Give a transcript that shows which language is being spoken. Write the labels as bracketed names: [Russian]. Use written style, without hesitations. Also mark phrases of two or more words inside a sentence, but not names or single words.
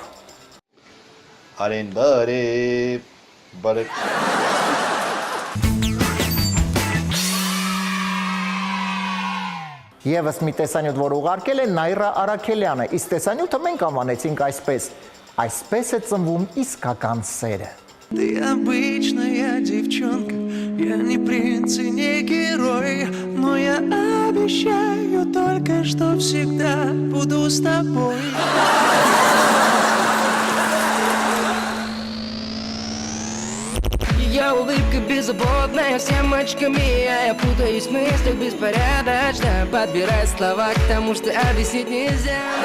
[Armenian] Արեն բարե Եվս մի տեսանյութ, որ ուղարկել է Նայրա Արաքելյանը, իսկ տեսանյութը մենք անվանեցինք այսպես. այսպես է ծնվում իսկական սերը։ [Russian] Ты обычная девчонка, я не принц и не герой, но я обещаю только, что всегда буду с тобой. Ее улыбка беззаботная, всем очками, я путаюсь в мыслях беспорядочно, подбираю слова к тому, что объяснить нельзя.